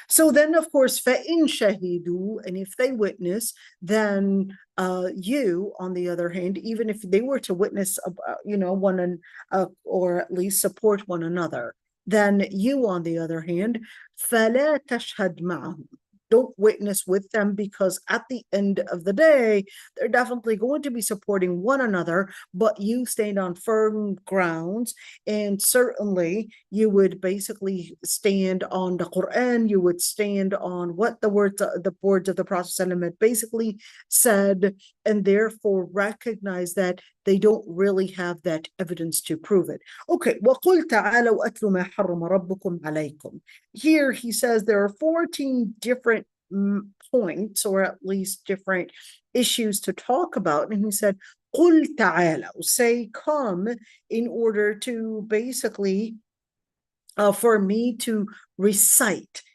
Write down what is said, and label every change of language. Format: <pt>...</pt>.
<en>So then, of course,</en> <ar>فَإِن شَهِدُوا,</ar> <en>and if they witness, then you, on the other hand, even if they were to witness, you know, or at least support one another, then you, on the other hand,</en> <ar>فَلَا تَشْهَدْ مَعَهُمْ,</ar> <en>don't witness with them, because at the end of the day, they're definitely going to be supporting one another, but you stand on firm grounds. And certainly you would basically stand on the Quran, you would stand on what the words of the Prophet ﷺ had basically said, and therefore recognize that they don't really have that evidence to prove it.</en> <ar>Okay, وَقُلْ تَعَالَوْا أَتْلُ مَا حَرَّمَ رَبُّكُمْ عَلَيْكُمْ.</ar> <en>Here he says there are 14 different points, or at least different issues to talk about. And he said,</en> <ar>قُلْ تَعَالَوْا,</ar> <en>say come, in order to basically, for me to recite.</en>